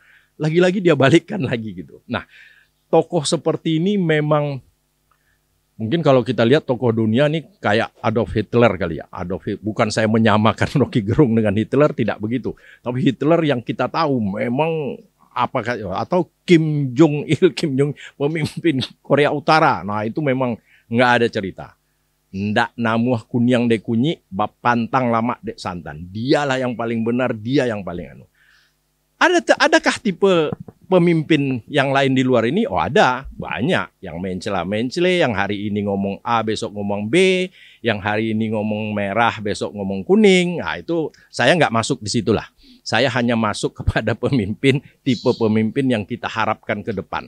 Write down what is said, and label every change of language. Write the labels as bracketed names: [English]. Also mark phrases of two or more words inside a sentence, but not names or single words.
[Indonesian] Lagi-lagi dia balikkan lagi gitu. Nah, tokoh seperti ini memang mungkin kalau kita lihat tokoh dunia nih kayak Adolf Hitler kali ya. Bukan saya menyamakan Rocky Gerung dengan Hitler, tidak begitu. Tapi Hitler yang kita tahu memang atau Kim Jong Il, pemimpin Korea Utara. Nah, itu memang nggak ada cerita. [Minangkabau] Ndak namuah kunyang dek kunyi, bab pantang lama dek santan. [Indonesian] Dialah yang paling benar, dia yang paling anu. Adakah tipe pemimpin yang lain di luar ini? Oh ada, banyak. Yang mencela-mencele, yang hari ini ngomong A, besok ngomong B, yang hari ini ngomong merah, besok ngomong kuning. Nah itu saya nggak masuk di situlah. Saya hanya masuk kepada pemimpin, tipe pemimpin yang kita harapkan ke depan.